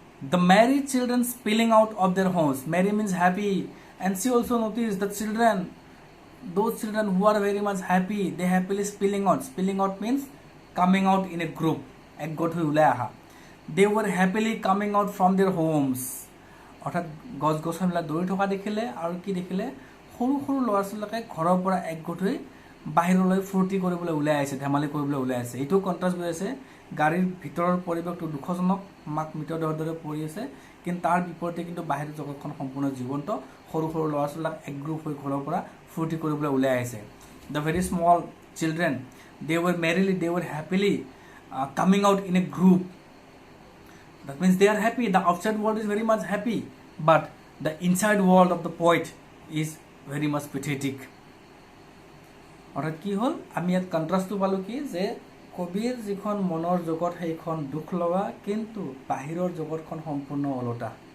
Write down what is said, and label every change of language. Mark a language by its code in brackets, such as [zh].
[en] The merry children spilling out of their homes. Merry means happy, and she also noticed the children, those children who are very much happy, they happily spilling out. Spilling out means coming out in a group. [as] এক গোট হৈ ওলাই আহা. [en] They were happily coming out from their homes. [as] অৰ্থাৎ গছ গছনিবিলাক দৌৰি থকা দেখিলে আৰু কি দেখিলে, সৰু সৰু ল'ৰা ছোৱালীবিলাকে ঘৰৰ পৰা এক গোট হৈ বাহিৰলৈ ফূৰ্তি কৰিবলৈ ওলাই আহিছে, ধেমালি কৰিবলৈ ওলাই আহিছে. এইটো কণ্ট্ৰাষ্ট হৈ আছে, গাড়ীৰ ভিতৰৰ পৰিৱেশটো দুখজনক, মাক মৃতদেহৰ দৰে পৰি আছে, কিন্তু তাৰ বিপৰীতে কিন্তু বাহিৰৰ জগতখন সম্পূৰ্ণ জীৱন্ত, সৰু সৰু ল'ৰা ছোৱালীবিলাক এক গ্ৰুপ হৈ ঘৰৰ পৰা ফূৰ্তি কৰিবলৈ ওলাই আহিছে. [en] The very small children, they were merrily, they were happily coming out in a group. That means they are happy. The outside world is very much happy, but the inside world of the poet is very much pathetic. [as] অৰ্থাৎ কি হ'ল, আমি ইয়াত কণ্ট্ৰাষ্টটো পালোঁ কি, যে কবিৰ যিখন মনৰ জগত সেইখন দুখ লগা, কিন্তু বাহিৰৰ জগতখন সম্পূৰ্ণ ওলোটা.